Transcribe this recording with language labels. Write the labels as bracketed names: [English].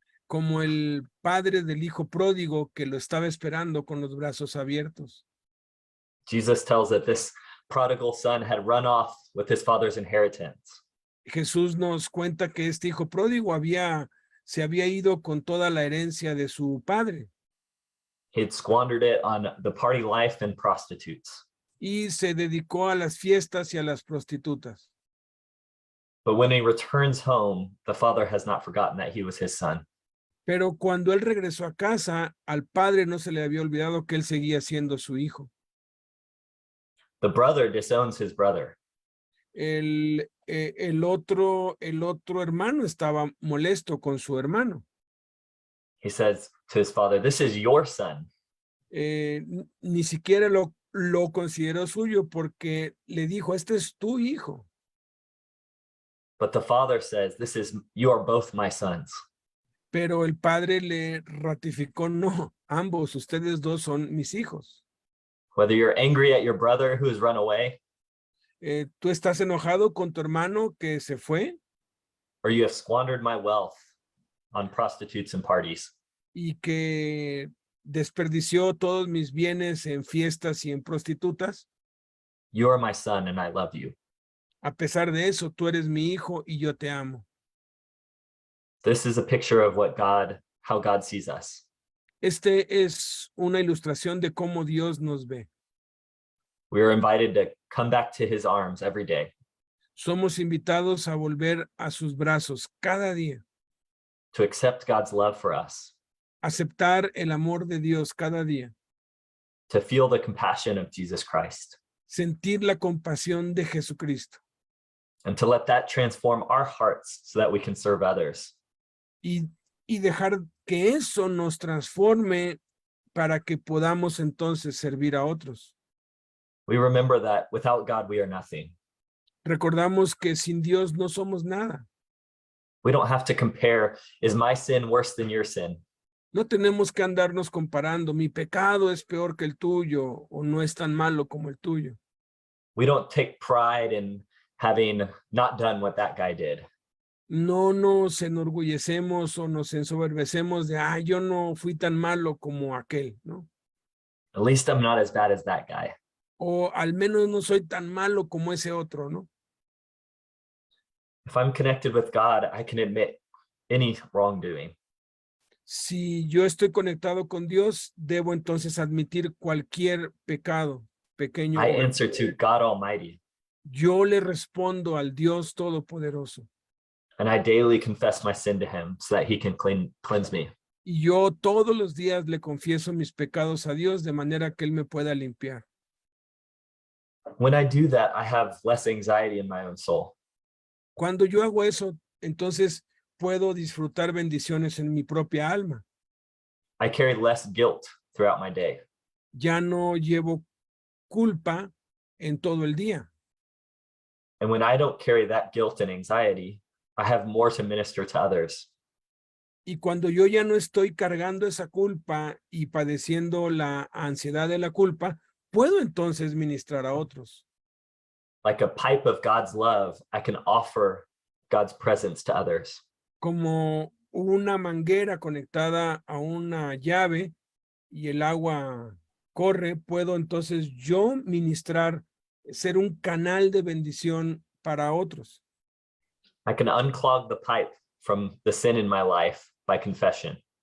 [Spanish] como el padre del hijo pródigo que lo estaba esperando con los brazos abiertos. [English] Jesus tells that this prodigal son had run off with his father's inheritance. [Spanish] Jesús nos cuenta que este hijo pródigo se había ido con toda la herencia de su padre [English] He'd squandered it on the party life and prostitutes. [Spanish] y se dedicó a las fiestas y a las prostitutas. [English] But when he returns home, the father has not forgotten that he was his son. [Spanish] Pero cuando él regresó a casa, al padre no se le había olvidado que él seguía siendo su hijo. [English] The brother disowns his brother. [Spanish] El otro hermano estaba molesto con su hermano. [English] He says to his father, "This is your son." [Spanish] Ni siquiera lo consideró suyo porque le dijo, este es tu hijo. [English] But the father says, "You are both my sons." [Spanish] Pero el padre le ratificó, no, ambos, ustedes dos son mis hijos. [English] Whether you're angry at your brother who has run away, [Spanish] ¿Tú estás enojado con tu hermano que se fue? [English] or you have squandered my wealth on prostitutes and parties, [Spanish] Y que desperdició todos mis bienes en fiestas y en prostitutas. [English] you are my son and I love you. [Spanish] A pesar de eso, tú eres mi hijo y yo te amo. [English] This is a picture of how God sees us. [Spanish] Este es una ilustración de cómo Dios nos ve. [English] We are invited to come back to his arms every day, [Spanish] Somos invitados a volver a sus brazos cada día, [English] to accept God's love for us, [Spanish] aceptar el amor de Dios cada día, [English] to feel the compassion of Jesus Christ, [Spanish] sentir la compasión de Jesucristo [English] and to let that transform our hearts so that we can serve others. [Spanish] y dejar que eso nos transforme para que podamos entonces servir a otros. [English] We remember that without God, we are nothing. [Spanish] Recordamos que sin Dios no somos nada. [English] We don't have to compare, is my sin worse than your sin? [Spanish] No tenemos que andarnos comparando, mi pecado es peor que el tuyo o no es tan malo como el tuyo. [English] We don't take pride in having not done what that guy did. [Spanish] No nos enorgullecemos o nos ensoberbecemos de, yo no fui tan malo como aquel, ¿no? [English] At least I'm not as bad as that guy. [Spanish] O al menos no soy tan malo como ese otro, ¿no? [English] If I'm connected with God, I can admit any wrongdoing. [Spanish] Si yo estoy conectado con Dios, debo entonces admitir cualquier pecado, pequeño [English] I [Spanish] o grande. [English] answer to God Almighty, [Spanish] Yo le respondo al Dios Todopoderoso. [English] and I daily confess my sin to him so that he can cleanse me. [Spanish] Y yo todos los días le confieso mis pecados a Dios de manera que Él me pueda limpiar. [English] When I do that, I have less anxiety in my own soul. [Spanish] Cuando yo hago eso, entonces puedo disfrutar bendiciones en mi propia alma. [English] I carry less guilt throughout my day. [Spanish] Ya no llevo culpa en todo el día. [English] And when I don't carry that guilt and anxiety, I have more to minister to others. [Spanish] Y cuando yo ya no estoy cargando esa culpa y padeciendo la ansiedad de la culpa, puedo entonces ministrar a otros. [English] Like a pipe of God's love, I can offer God's presence to others. [Spanish] Como una manguera conectada a una llave y el agua corre, puedo entonces yo ministrar, ser un canal de bendición para otros. [English] I can unclog the pipe from the sin in my life by confession.